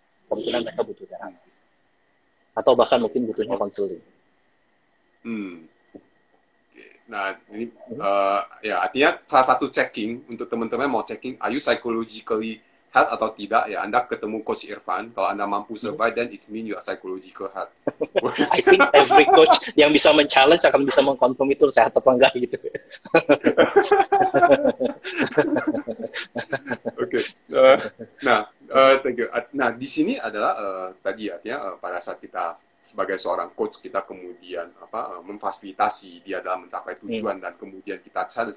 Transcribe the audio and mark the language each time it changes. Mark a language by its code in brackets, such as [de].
[id] Kemungkinan mereka butuh terapi. Atau bahkan mungkin butuhnya konseling. Nah, ini ya artinya salah satu checking untuk teman-teman mau checking, [en] are you psychologically health [id] atau tidak, ya Anda ketemu Coach Irfan. Kalau Anda mampu [en] survive, then it means you are psychological health. I think every coach [id] yang bisa men-challenge akan bisa mengkonfirm itu sehat apa enggak gitu. [en] Oke. Thank you. [id] Nah, di sini adalah tadi artinya pada saat kita sebagai seorang coach, kita kemudian memfasilitasi dia dalam mencapai tujuan dan kemudian kita challenge.